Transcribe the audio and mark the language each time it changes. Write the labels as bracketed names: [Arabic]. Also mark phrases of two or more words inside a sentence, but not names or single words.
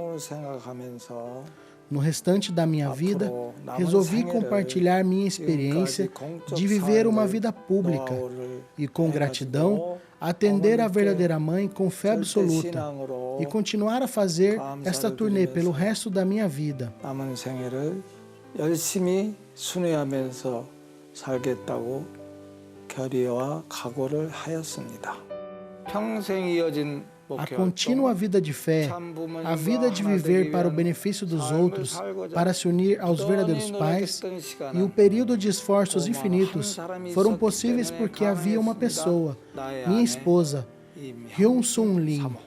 [Portuguese] No restante da minha vida, resolvi compartilhar minha experiência de viver uma vida pública e, com gratidão, atender a verdadeira mãe com fé absoluta e continuar a fazer esta turnê pelo resto da minha vida. [Korean] 열심히 순회하면서 살겠다고 결의와 각오를 하였습니다. 평생 이어진 [Portuguese] A contínua vida de fé, a vida de viver para o benefício dos outros, para se unir aos verdadeiros pais, e o período de esforços infinitos foram possíveis porque havia uma pessoa, minha esposa, Hyun-Sun Lee.